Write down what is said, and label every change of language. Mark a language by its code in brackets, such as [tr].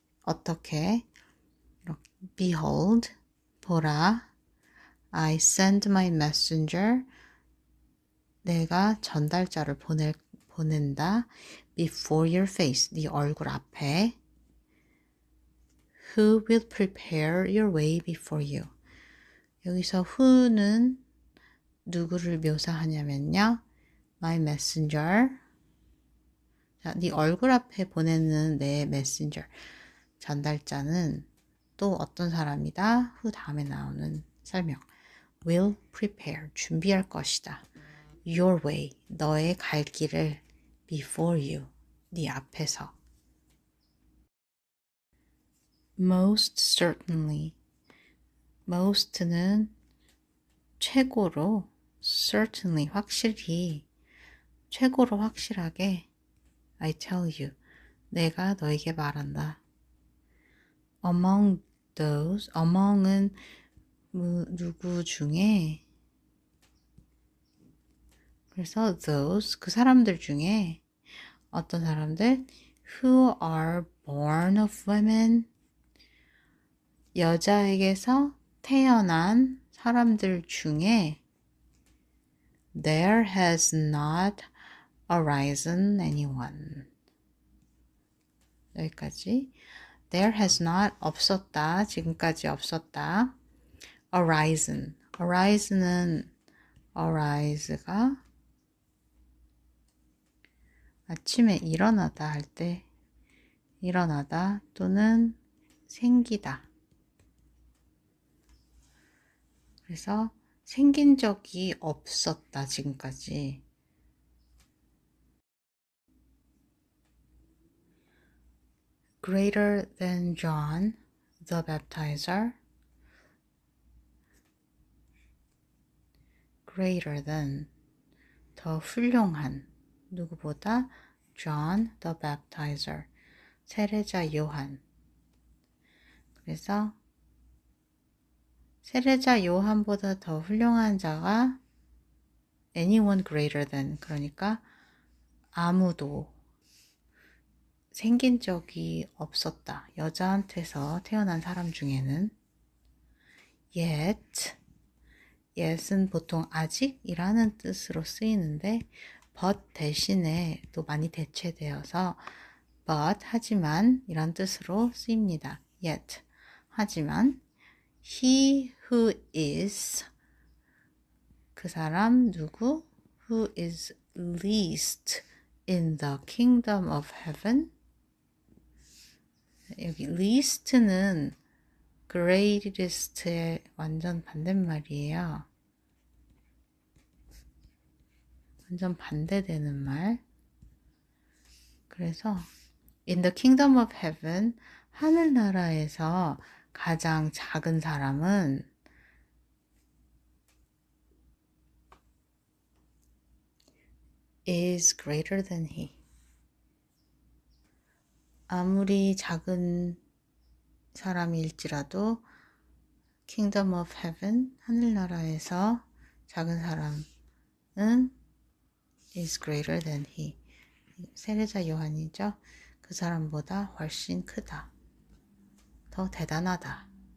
[ko] 어떻게? [en] Behold, [ko] 보라. [en] I send my messenger. [ko] 내가 전달자를 보낸다. [en] Before your face, [ko] 네 얼굴 앞에. [en] Who will prepare your way before you? [ko] 여기서 [en] who [ko] 는 누구를 묘사하냐면요. [en] My messenger. [ko] 자, 네 얼굴 앞에 보내는 내 [en] messenger. [ko] 전달자는 또 어떤 사람이다? [en] who [ko] 다음에 나오는 설명. [en] will prepare. [ko] 준비할 것이다. [en] your way. [ko] 너의 갈 길을 [en] before you. [ko] 네 앞에서. [en] most certainly. most [ko] 는 최고로, [en] certainly [ko] 확실히, 최고로 확실하게 [en] I tell you, [ko] 내가 너에게 말한다. [en] among those, [ko] among은 누구 중에, 그래서 [en] those, [ko] 그 사람들 중에 어떤 사람들 [en] who are born of women, [ko] 여자에게서 태어난 사람들 중에 [en] there has not arisen anyone. [ko] 여기까지. [en] There has not [ko] 없었다. 지금까지 없었다. [en] arisen. arise는 arise가 [ko] 아침에 일어나다 할 때 일어나다 또는 생기다. 그래서 생긴 적이 없었다. 지금까지. [en] Greater than John the Baptizer. Greater than [ko] 더 훌륭한 누구보다 [en] John the Baptizer [ko] 세례자 요한. 그래서 세례자 요한보다 더 훌륭한 자가 [en] anyone greater than [ko] 그러니까 아무도 생긴 적이 없었다. 여자한테서 태어난 사람 중에는 [en] yet yet은 [ko] 보통 아직이라는 뜻으로 쓰이는데 [en] but [ko] 대신에 또 많이 대체되어서 but 하지만 이란 뜻으로 쓰입니다. [en] yet [ko] 하지만 [en] he who is [ko] 그 사람 누구 [en] who is least in the kingdom of heaven [ko] 여기 least는 greatest의 완전 반대말이에요. 완전 반대되는 말. 그래서 [en] in the kingdom of heaven [ko] 하늘나라에서 가장 작은 사람은 [en] is greater than he. [ko] 아무리 작은 사람일지라도 [en] kingdom of heaven [ko] 하늘나라에서 작은 사람은 [en] is greater than he. [ko] 세례자 요한이죠. 그 사람보다 훨씬 크다. 더 대단하다.